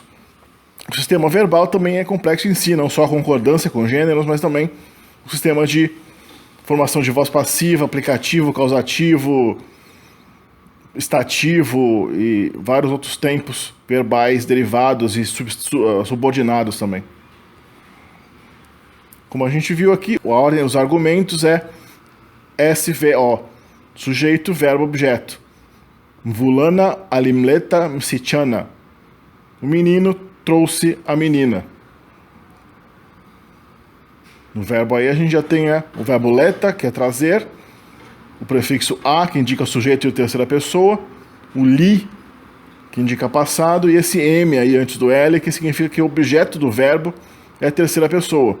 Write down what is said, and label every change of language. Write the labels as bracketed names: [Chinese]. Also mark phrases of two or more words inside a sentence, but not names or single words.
[Portuguese] O sistema verbal também é complexo em si, não só a concordância com gêneros, mas também o sistema de formação de voz passiva, aplicativo, causativo, estativo e vários outros tempos verbais derivados e subordinados também. Como a gente viu aqui, a ordem dos argumentos é SVO, sujeito, verbo, objeto. [Swahili] Mvulana alimleta msichana. [Portuguese] O menino trouxe a menina. No verbo aí a gente já tem o verbo leta, que é trazer, o prefixo a, que indica sujeito e terceira pessoa, o li, que indica passado, e esse m aí antes do l, que significa que o objeto do verbo é a terceira pessoa.